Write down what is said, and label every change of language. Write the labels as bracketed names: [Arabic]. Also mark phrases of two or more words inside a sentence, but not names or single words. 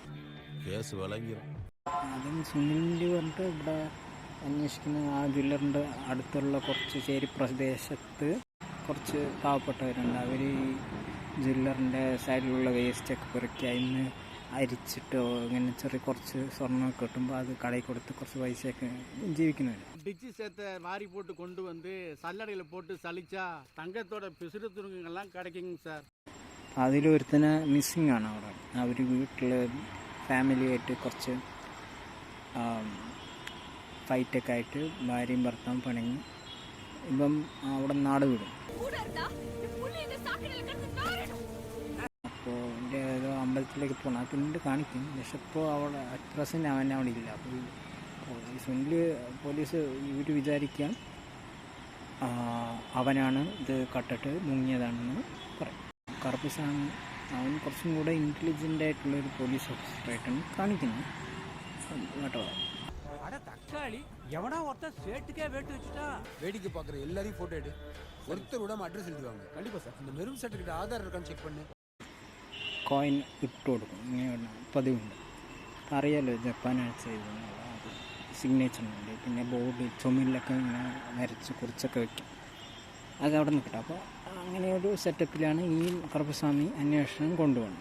[Malayalam] അതും സുനിലിൻ്റെ പറഞ്ഞിട്ട് ഇവിടെ അന്വേഷിക്കുന്ന ആ ജ്വല്ലറിൻ്റെ അടുത്തുള്ള കുറച്ച് ചേരി പ്രദേശത്ത് കുറച്ച് പാവപ്പെട്ടവരുണ്ട്. അവർ ഈ ജ്വല്ലറിൻ്റെ സൈഡിലുള്ള വേസ്റ്റൊക്കെ പെറുക്കി അതിന് അരിച്ചിട്ടോ ഇങ്ങനെ ചെറിയ കുറച്ച് സ്വർണ്ണമൊക്കെ കിട്ടുമ്പോൾ അത് കടയിൽ കൊടുത്ത് കുറച്ച് പൈസയൊക്കെ ജീവിക്കുന്നവർ. [Tamil] டிச்சி சேர்த்த வாரி போட்டு கொண்டு வந்து சல்லடையில் போட்டு சலிச்சா தங்கத்தோட பிசுறு துணுங்கெல்லாம் கிடைக்குங்க சார். [Malayalam] അതിലൊരുത്തനെ മിസ്സിങ് ആണ് അവിടെ. അവർ വീട്ടിൽ ഫാമിലിയായിട്ട് കുറച്ച് ഫൈറ്റൊക്കെ ആയിട്ട് ഭാര്യയും ഭർത്താവും പിണങ്ങി ഇപ്പം അവിടെ നാട് വിടും. അപ്പോൾ എൻ്റെ ഏതോ അമ്പലത്തിലേക്ക് പോകണം. അത് പിന്നീട് കാണിക്കും. പക്ഷെ ഇപ്പോൾ അവിടെ [English] at present [Malayalam] അവൻ അവിടെ ഇല്ല. അപ്പോൾ ഈ സുനിൽ പോലീസ് ഇവർ വിചാരിക്കാം അവനാണ് ഇത് കട്ടിട്ട് മുങ്ങിയതാണെന്ന് പറയും. കറുപ്പിസാണ് അവൻ കുറച്ചും കൂടെ ഇൻ്റലിജൻ്റ് ആയിട്ടുള്ളൊരു പോലീസ് ഓഫീസറായിട്ടാണ് കാണിക്കുന്നത് കേട്ടോ. [Tamil] தக்காளி எவனா ஒருத்தர் சேட்டுக்கே வேட்டு வச்சுட்டா வேடிக்கை பார்க்குற எல்லாரையும் ஃபோட்டோ எடு. ஒருத்தர் விடாமல் அட்ரஸ் எழுதுவாங்க. கண்டிப்பாக சார். இந்த [English] maroon certificate [Tamil] ஆதார் இருக்கான்னு செக் பண்ணு. [Malayalam] കോയിൻ ഇട്ട് കൊടുക്കും. ഇങ്ങനെ പതിവുണ്ട്. അറിയാലോ ജപ്പാനാണ് ചെയ്തത്. സിഗ്നേച്ചറുണ്ട്. പിന്നെ ബോർഡ് ചുമലിലൊക്കെ ഇങ്ങനെ വരച്ച് കുറിച്ചൊക്കെ വയ്ക്കും. അത് അവിടെ നിൽക്കട്ടെ. അപ്പോൾ അങ്ങനെ ഒരു സെറ്റപ്പിലാണ് ഈ കറുപ്പസ്വാമി അന്വേഷണം കൊണ്ടുപോകുന്നത്.